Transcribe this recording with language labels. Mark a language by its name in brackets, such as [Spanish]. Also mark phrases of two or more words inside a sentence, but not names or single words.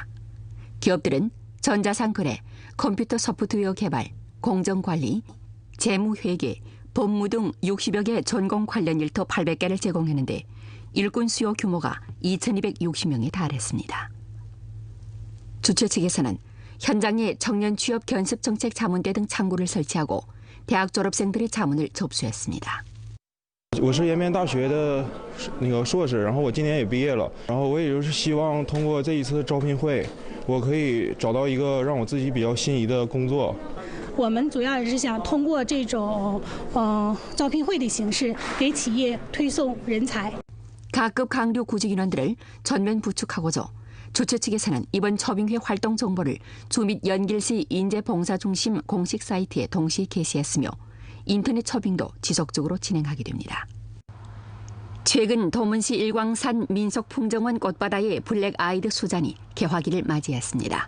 [Korean] 기업들은 전자상거래, 컴퓨터 소프트웨어 개발, 공정관리, 재무회계, 법무 등 60여 개 전공 관련 일터 800개를 제공했는데 일꾼 수요 규모가 2,260명에 달했습니다. 주최 측에서는 현장에 청년 취업 견습 정책 자문대 등 창구를 설치하고 대학 졸업생들의 자문을 접수했습니다. [Chinese] 我是延边大学的硕士，然后我今年也毕业了，然后我也就是希望通过这一次招聘会，我可以找到一个让我自己比较心仪的工作。我们主要是想通过这种招聘会的形式，给企业推送人才。 [Korean] 각급 강류 구직 인원들을 전면 부축하고자 주최 측에서는 이번 초빙회 활동 정보를 주 및 연길시 인재봉사중심 공식 사이트에 동시 게시했으며 인터넷 초빙도 지속적으로 진행하게 됩니다. 최근 도문시 일광산 민속풍정원 꽃바다의 블랙아이드 수잔이 개화기를 맞이했습니다.